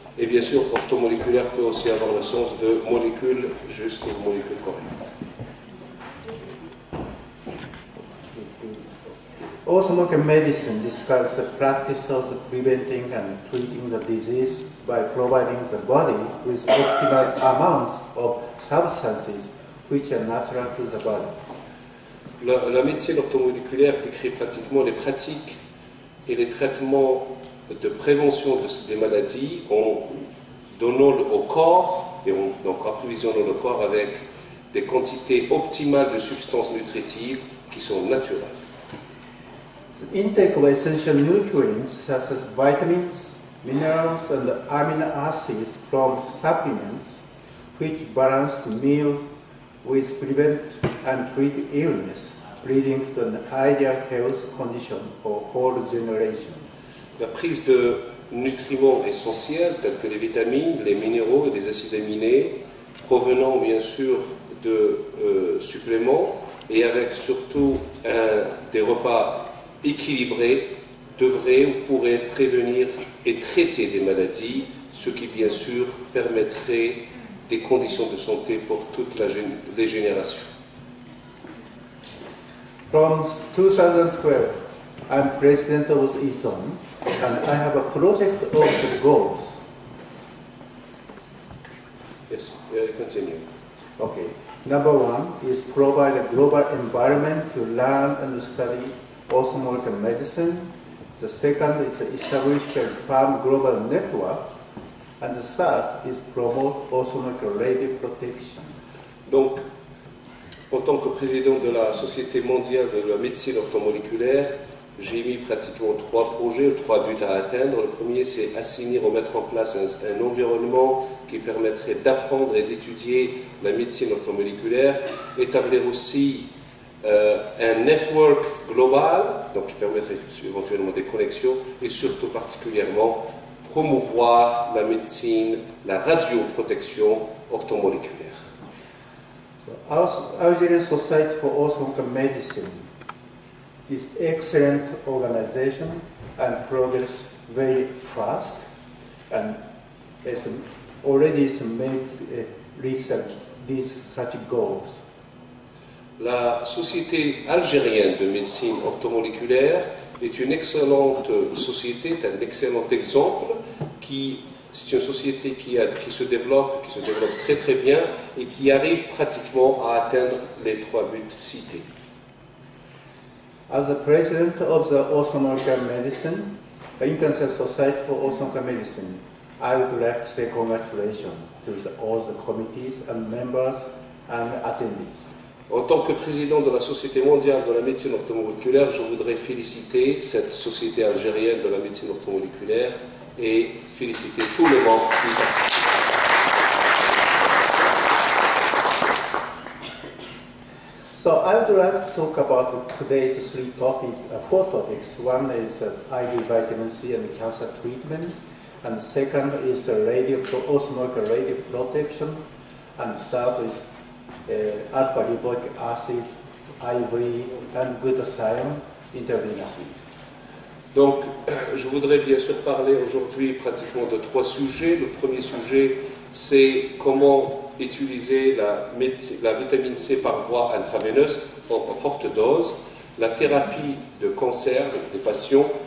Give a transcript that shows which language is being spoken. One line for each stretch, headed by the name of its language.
French: Et bien sûr, orthomoléculaire peut aussi avoir le sens de molécule juste ou molécule correcte.
English: Orthomolecular medicine describes the practice of preventing and treating the disease by providing the body with optimal amounts of substances which are natural to the body.
French: La médecine orthomoléculaire décrit pratiquement les pratiques et les traitements de prévention des maladies en donnant au corps, et donc approvisionnant le corps avec des quantités optimales de substances nutritives qui sont naturelles.
English: The intake of essential nutrients such as vitamins, minerals, and amino acids from supplements which balance the meal with prevent and treat illness, leading to an ideal health condition for whole generation.
French: La prise de nutriments essentiels tels que les vitamines, les minéraux et des acides aminés provenant bien sûr de suppléments et avec surtout des repas équilibrés devraient ou pourraient prévenir et traiter des maladies, ce qui bien sûr permettrait des conditions de santé pour toutes les générations.
English: From 2012, I'm president of ISON, and I have a project of the goals. Yes, continue. Okay. Number one is provide a global environment to learn and study orthomolecular medicine. The second is establish a farm global network. And the third is promote orthomolecular radio protection.
French: Donc, en tant que président de la Société mondiale de la médecine orthomoléculaire, j'ai mis pratiquement 3 projets, 3 buts à atteindre. Le premier, c'est assainir ou mettre en place un environnement qui permettrait d'apprendre et d'étudier la médecine orthomoléculaire, établir aussi un network global, donc qui permettrait éventuellement des connexions, et surtout particulièrement promouvoir la médecine, la radioprotection orthomoléculaire.
English: So, Algerian Society for Orthomolecular Medicine is excellent organization and progress very fast, and it's already makes these such goals.
French: La Société algérienne de médecine orthomoléculaire est une excellente société, un excellent exemple. C'est une société qui se développe très très bien et qui arrive pratiquement à atteindre les 3 buts cités.
English: As the president of the Orthomolecular Medicine, the International Society for Orthomolecular Medicine, I would like to say congratulations to all the committees and members and attendees.
French: En tant que président de la Société mondiale de la médecine orthomoléculaire, je voudrais féliciter cette société algérienne de la médecine orthomoléculaire et féliciter tous les membres qui y participent.
English: So I would like to talk about today's 4 topics. One is IV vitamin C and cancer treatment, and second is orthomolecular radio protection, and third is alpha-lipoic acid, IV, and glutathione intravenously.
French: Donc, je voudrais bien sûr parler aujourd'hui pratiquement de 3 sujets. Le premier sujet, c'est comment utiliser la vitamine C par voie intraveineuse en forte dose, la thérapie de cancer des patients